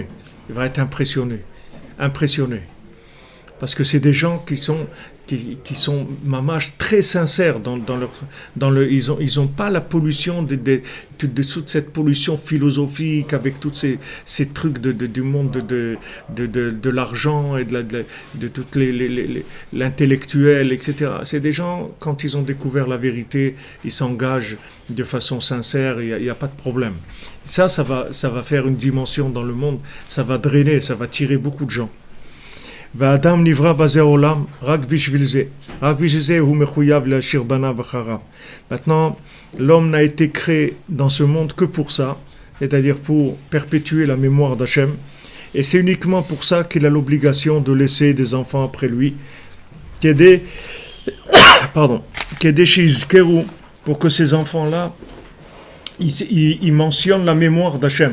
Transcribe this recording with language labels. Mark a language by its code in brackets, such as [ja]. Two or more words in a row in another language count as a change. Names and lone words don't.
[fr] Il va être impressionné. Parce que c'est des gens qui sont mamash très sincères ils ont pas la pollution de toute cette pollution philosophique avec tous ces trucs du monde de l'argent et de toutes l'intellectuel, etc. C'est des gens, quand ils ont découvert la vérité, ils s'engagent de façon sincère, il y a pas de problème. Ça va faire une dimension dans le monde, ça va drainer, ça va tirer beaucoup de gens. [he] והאדם נברא בזה העולם רק בשביל זה. רק בשביל זה הוא מחויב להשאיר בניו אחריו. [fr] Maintenant, l'homme n'a été créé dans ce monde que pour ça, c'est-à-dire pour perpétuer la mémoire d'Hachem. Et c'est uniquement pour ça qu'il a l'obligation de laisser des enfants après lui. [he] כדי שיזכרו, [fr] pour que ces enfants-là, ils mentionnent la mémoire d'Hachem.